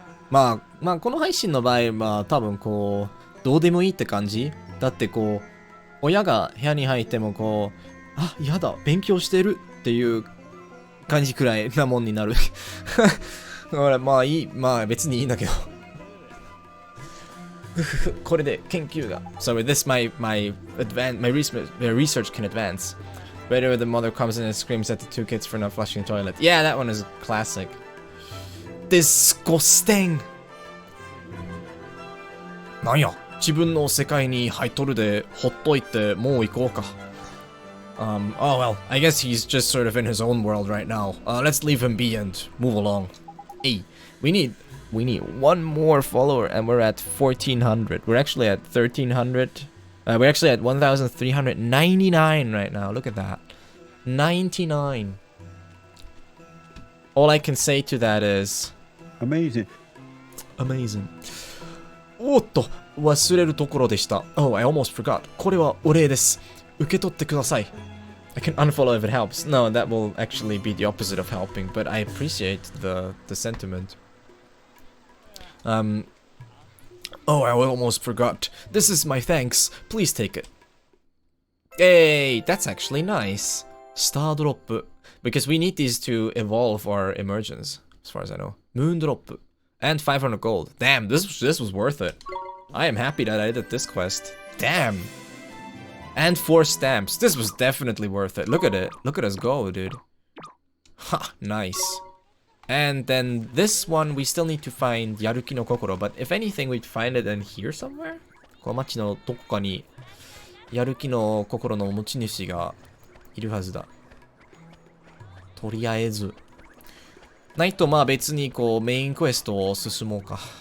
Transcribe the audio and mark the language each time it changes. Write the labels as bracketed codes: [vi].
[ja] まあ、この配信の場合は多分こう、どうでもいいって感じだってこう、親が部屋に入ってもこう、やだ、勉強してるっていう感じくらいなもんになる。だからまあいい、まあ別にいいんだけど。これで研究が。 [en] So with this, my research can advance. Whenever the mother comes in and screams at the two kids for not flushing the toilet. Yeah, that one is classic. Disgusting! [ja] なんや、自分の世界に入っとるで、ほっといてもう行こうか。 [en] Oh well, I guess he's just sort of in his own world right now. Let's leave him be and move along. Hey, we need one more follower and we're at 1400. We're actually at 1300. We're actually at 1399 right now. Look at that. 99. All I can say to that is amazing. Amazing. [ja] おっと、忘れるところでした。 [en] Oh, I almost forgot. [ja] これはお礼です。受け取ってください。 [en] I can unfollow if it helps. No, that will actually be the opposite of helping, but I appreciate the sentiment. Oh, I almost forgot. This is my thanks. Please take it. Hey, that's actually nice. Star drop. Because we need these to evolve our emergence, as far as I know. Moon drop. And 500 gold. Damn, this was worth it. I am happy that I did this quest. Damn. And 4 stamps. This was definitely worth it. Look at it. Look at us go, dude. Ha, nice. And then this one, we still need to find Yaruki no Kokoro. But if anything, we'd find it in here somewhere? [ja] この街のどこかに Yaruki no Kokoroの持ち主がいるはずだ。とりあえず。ないとまあ別にこうメインクエストを進もうか。